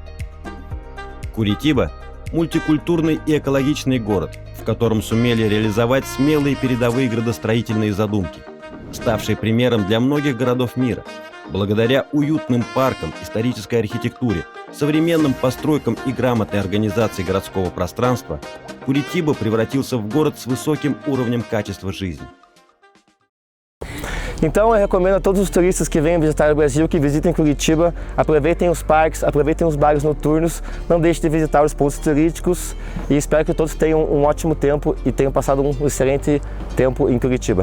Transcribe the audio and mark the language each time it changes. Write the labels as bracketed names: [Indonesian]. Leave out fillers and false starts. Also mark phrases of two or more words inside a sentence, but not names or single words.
[Russian] Куритиба – мультикультурный и экологичный город, в котором сумели реализовать смелые передовые градостроительные задумки, ставшие примером для многих городов мира. Благодаря уютным паркам, исторической архитектуре, современным постройкам и грамотной организации городского пространства, Куритиба превратился в город с высоким уровнем качества жизни. [Portuguese] Então eu recomendo a todos os turistas que venham visitar o Brasil que visitem Curitiba, aproveitem os parques, aproveitem os bares noturnos, não deixem de visitar os pontos turísticos e espero que todos tenham um ótimo tempo e tenham passado um excelente tempo em Curitiba.